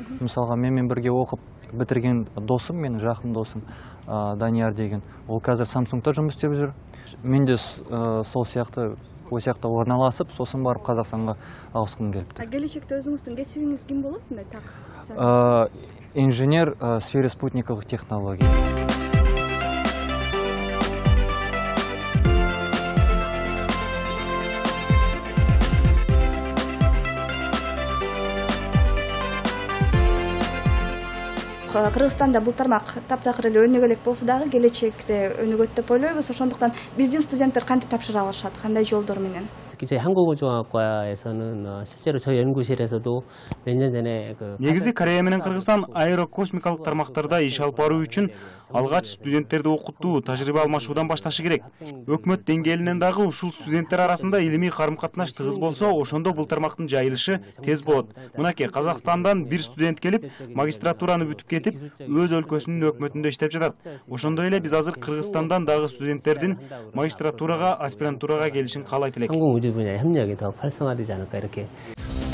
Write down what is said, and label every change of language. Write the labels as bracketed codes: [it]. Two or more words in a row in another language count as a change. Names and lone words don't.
[kk] Мысалға, менімен бірге оқып бітірген досым, менің жақын досым Данияр деген. Ол қазір Samsungта жұмыс істеп жүр. Мен де сол сияқты орналасып, сосын барып Қазақстанға ауысқым келіпті. Келешекте өзіңіздің кәсібіңіз кім болады? [ru] Инженер в сфере спутниковых технологий. [ky] Кыргызстанда бул тармак таптакыр эле өнүгөлөк болсо дагы келечекте өнүгөт деп ойлойбуз. Ошондуктан биздин студенттер кантип тапшыра алышат, кандай жолдор менен? [ko] 저희 항공우주학과에서는 실제로 저희 연구실에서도 몇 년 전에 [ky] негизи Корея менен Кыргызстан аэрокосмикалык тармактарда иш алып баруу үчүн алгач студенттерди окутуу, тажрыйба алмашуудан башташы керек. Өкмөт деңгээлинен дагы ушул студенттер арасында илимий карым-катнаш тыгыз болсо, ошондо бул тармактын жайылышы тез болот. Мынакей Казакстандан бир студент келип, магистратураны бүтүп кетип, өз өлкөсүнүн өкмөтүндө иштеп жатат. Ошондой эле биз азыр Кыргызстандан дагы студенттердин магистратурага, аспирантурага келишин каалайт элек. [ko] 항공우주 분야의 협력이 더 활성화되지 않을까 이렇게